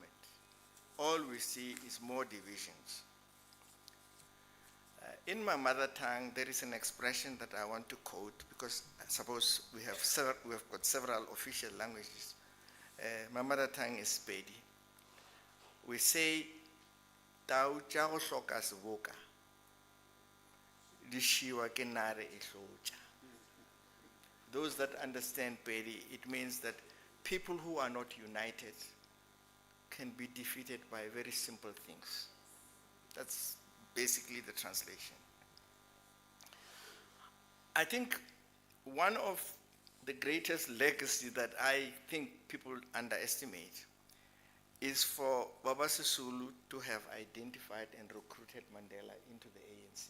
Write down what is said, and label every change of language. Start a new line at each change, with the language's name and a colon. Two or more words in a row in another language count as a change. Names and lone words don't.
English: All we see is more divisions. In my mother tongue, there is an expression that I want to quote because I suppose we have got several official languages. My mother tongue is Pedi. We say,
Northern Sotho: "Tau tša go hloka seboka, di šiwa ke nare e hlotša."
English: Those that understand Pedi, it means that people who are not united can be defeated by very simple things. That's basically the translation. I think one of the greatest legacy that I think people underestimate is for Baba Sisulu to have identified and recruited Mandela into the ANC.